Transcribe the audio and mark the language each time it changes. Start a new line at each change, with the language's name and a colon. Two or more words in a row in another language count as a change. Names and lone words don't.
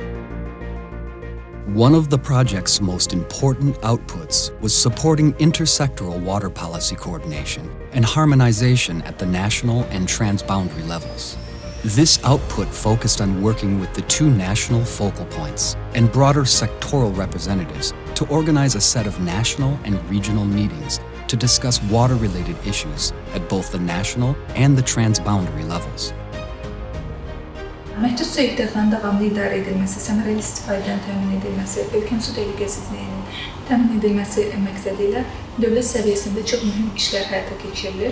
English: One of the project's most important outputs was supporting intersectoral water policy coordination and harmonization at the national and transboundary levels. This output focused on working with the two national focal points and broader sectoral representatives to organize a set of national and regional meetings to discuss water-related issues at both the national and the transboundary levels.
Azerbaijani: Məhdud su ehtiyatlarının davamlı idarə edilməsi, səmərəli istifadənin təmin edilməsi, ölkənin su təhlükəsizliyinin təmin edilməsi məqsədi ilə dövlət səviyyəsində çox mühüm işlər həyata keçirilir.